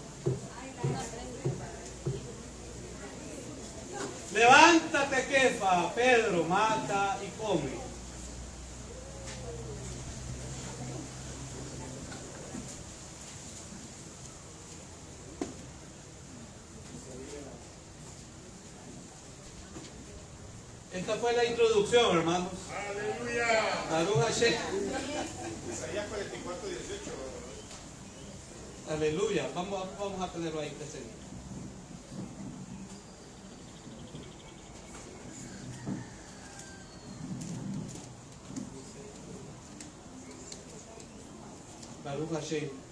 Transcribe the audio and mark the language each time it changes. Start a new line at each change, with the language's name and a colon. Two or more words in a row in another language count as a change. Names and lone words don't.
Spanish: Levántate, Kefa, Pedro, mata y come. Esta fue la introducción, hermanos. Aleluya.
Hebrew: ברוך השם.
Spanish: Isaías 44, 18. Aleluya. Vamos a tenerlo ahí presente.
Hebrew: ברוך השם.